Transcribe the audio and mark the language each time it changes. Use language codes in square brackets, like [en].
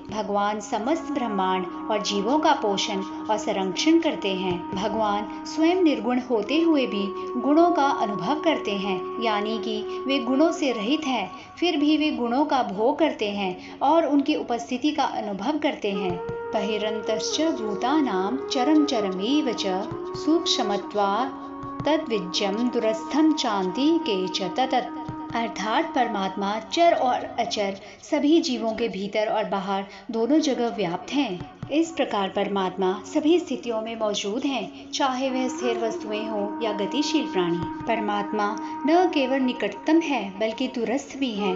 [hi] भगवान समस्त ब्रह्मांड और जीवों का पोषण और संरक्षण करते हैं। भगवान स्वयं निर्गुण होते हुए भी गुणों का अनुभव करते हैं, यानी कि वे गुणों से रहित हैं, फिर भी वे गुणों का भोग करते हैं और उनकी उपस्थिति का अनुभव करते हैं। [sa] बहिरन्तश्च भूतानां चरम चरमेव च सूक्ष्मत्वात् तद्विज्यं दूरस्थं चान्तिके च ततत्। [hi] अर्थात परमात्मा चर और अचर सभी जीवों के भीतर और बाहर दोनों जगह व्याप्त हैं। इस प्रकार परमात्मा सभी स्थितियों में मौजूद हैं, चाहे वह स्थिर वस्तुएं हों या गतिशील प्राणी। परमात्मा न केवल निकटतम है बल्कि दूरस्थ भी हैं।